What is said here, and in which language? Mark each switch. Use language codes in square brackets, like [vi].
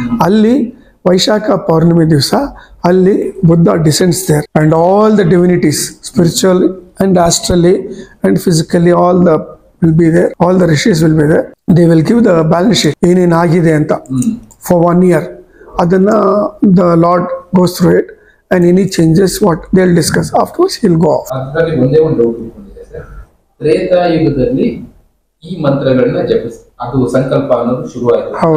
[kn] ಅಲ್ಲಿ ವೈಶಾಖ ಪೌರ್ಣಮಿ ದಿವಸ ಅಲ್ಲಿ [en] Buddha descends there and all the divinities spiritual and astrally and physically all the will be there, all the rishis will be there. They will give the balance sheet [kn] ಏನೇನಾಗಿದೆ ಅಂತ [en] For 1 year. [kn] ಅದನ್ನ [en] The lord goes through it and any changes what they'll discuss afterwards he'll go off. [kn] ಅದರಲ್ಲಿ ಒಂದೇ ಒಂದು doubt ಇಟ್ಕೊಂಡಿದೆ sir. ತ್ರೇತಾಯುಗದಲ್ಲಿ ಈ ಮಂತ್ರಗಳನ್ನ ಜಪಿಸ್ ಅದು ಸಂಕಲ್ಪ ಅನ್ನೋದು ಶುರುವಾಯಿತು.